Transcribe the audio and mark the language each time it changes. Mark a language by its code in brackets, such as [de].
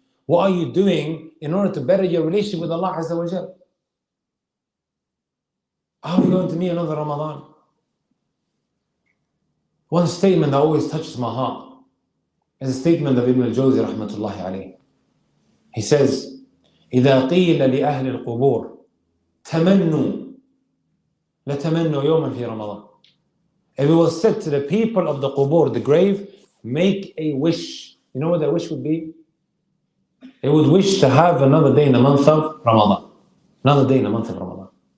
[en] What are you doing in order to better your relationship with Allah Azza wa Jal? Are we going to meet another Ramadan? One statement that always touches my heart. There's a statement of Ibn al-Jawzi rahmatullahi alayhi. He says, [ar] إذا قيل لأهل القبور تمنوا لتمنوا يوما في رمضان. [en] If it was said to the people of the qubur, the grave, make a wish. You know what that wish would be? They would wish to have another day in the month of Ramadan. Another day in the month of Ramadan.